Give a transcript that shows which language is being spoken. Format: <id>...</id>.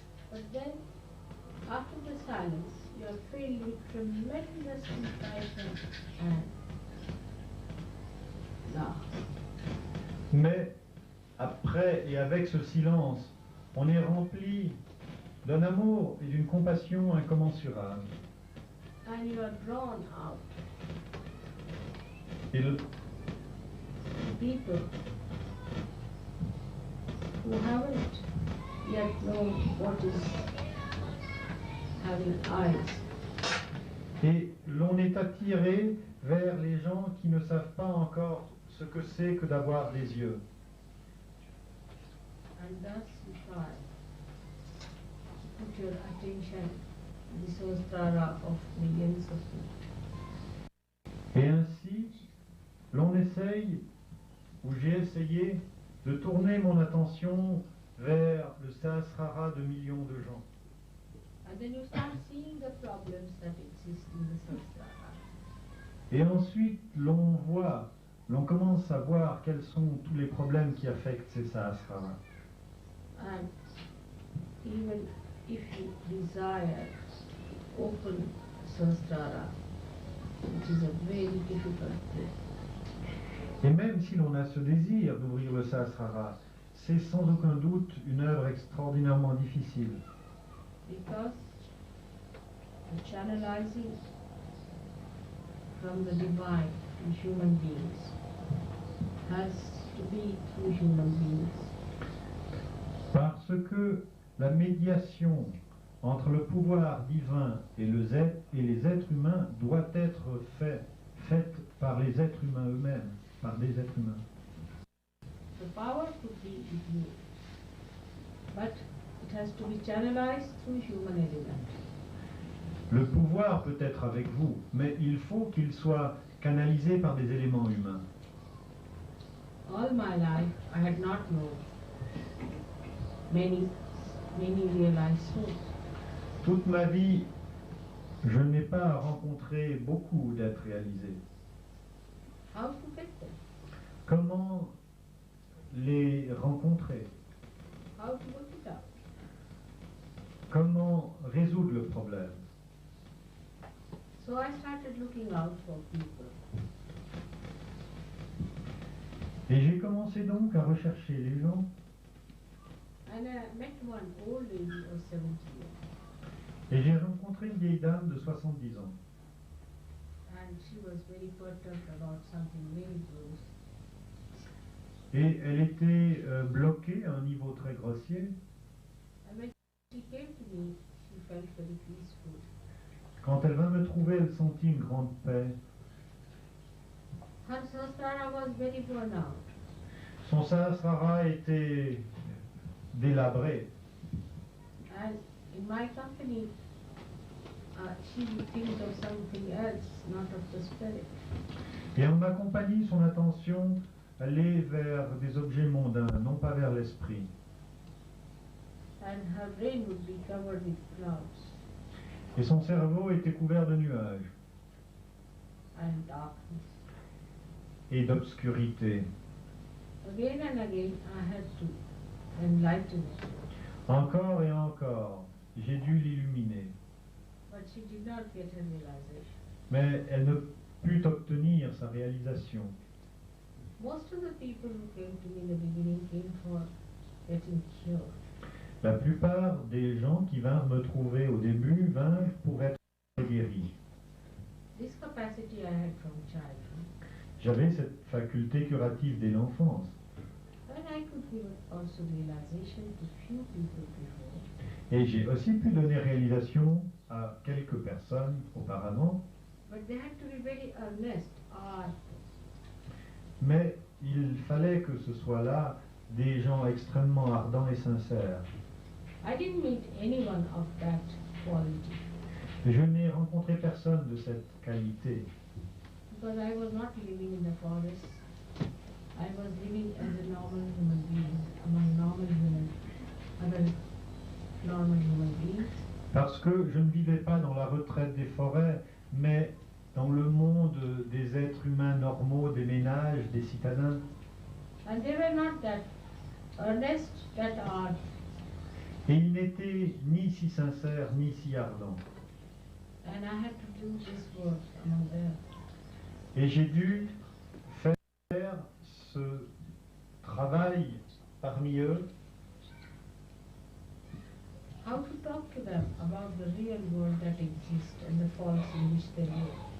<en>But then, after the silence, you are filled with tremendous inspiration and love.</en> <fr>Mais après et avec ce silence, on est rempli d'un amour et d'une compassion incommensurables.</fr> <en>And you are drawn out.</en> <fr>Et</fr> <en>People who haven't yet known what is having eyes.</en> <fr>Et l'on est attiré vers les gens qui ne savent pas encore ce que c'est que d'avoir des yeux.</fr> <en>And thus you try to put your attention in the Sahasrara of millions of people.</en> <fr>Et ainsi, l'on essaye, ou j'ai essayé, de tourner mon attention vers le Sahasrara de millions de gens.</fr> <en>And then you start seeing the problems that exist in the Sahasrara.</en> <fr>Et ensuite, l'on commence à voir quels sont tous les problèmes qui affectent ces Sahasrara.</fr> <en>And even if you desire open Sahasrara, which is a very difficult thing,</en> <fr>Et même si l'on a ce désir d'ouvrir le Sahasrara, c'est sans aucun doute une œuvre extraordinairement difficile.</fr> <en>because the channelizing from the divine to human beings has to be through human beings.</en> <fr>Parce que la médiation entre le pouvoir divin et les êtres humains doit être faite par les êtres humains eux-mêmes, par des êtres humains.</fr> <en>The power could be with you, but it has to be channelized through human element.</en> <fr>Le pouvoir peut être avec vous, mais il faut qu'il soit canalisé par des éléments humains.</fr> <en>All my life I had not known many realized souls.</en> <fr>Toute ma vie, je n'ai pas rencontré beaucoup d'êtres réalisés.</fr> <en>How to get them?</en> <fr>Comment les rencontrer?</fr> <en>How to work it out?</en> <fr>Comment résoudre le problème?</fr> <en>So I started looking out for people.</en> <fr>Et j'ai commencé donc à rechercher les gens.</fr> <en>And I met one old lady of 70 years.</en> <fr>Et j'ai rencontré une vieille dame de 70 ans.</fr> <en>And she was very perturbed about something very gross.</en> <fr>Et elle était bloquée à un niveau très grossier.</fr> <en>And when she came to me, she felt very peaceful.</en> <fr>Quand elle vint me trouver, elle sentit une grande paix.</fr> <en>Her Sahasrara was very worn out.</en> <fr>Son Sahasrara était délabré.</fr> <en>And in my company, she would think of something else, not of the spirit.</en> <fr>Et en ma compagnie, son attention allait vers des objets mondains, non pas vers l'esprit.</fr> <en>And her brain would be covered with clouds</en> <fr>Et son cerveau était couvert de nuages</fr> <en>and darkness.</en> <fr>et d'obscurité.</fr> <en>Again and again, I had to enlighten it,</en> <fr>Encore et encore, j'ai dû l'illuminer.</fr> <en>but she did not get her realization.</en> <fr>Mais elle ne put obtenir sa réalisation.</fr> <en>Most of the people who came to me in the beginning came for getting cured.</en> <fr>La plupart des gens qui vinrent me trouver au début vinrent pour être guéris.</fr> <en>This capacity I had from childhood,</en> <fr>J'avais cette faculté curative dès l'enfance.</fr> <en>and I could give also realization to few people before.</en> <fr>Et j'ai aussi pu donner réalisation à quelques personnes auparavant,</fr> <en>But they had to be very earnest,</en> <fr>mais il fallait que ce soit là des gens extrêmement ardents et sincères.</fr> <en>I didn't meet anyone of that quality</en> <fr>Je n'ai rencontré personne de cette qualité,</fr> <en>because I was not living in the forest. I was living as a normal human being among other normal human beings.</en> <fr>parce que je ne vivais pas dans la retraite des forêts, mais dans le monde des êtres humains normaux, des ménages, des citadins.</fr> <en>And they were not that earnest, that ardent.</en> <fr>Et ils n'étaient ni si sincères, ni si ardents.</fr> <en>And I had to do this work among them.</en> <fr>Et j'ai dû faire ce travail parmi eux,</fr> <en>How to talk to them about the real world that exists and the false in which they live.</en>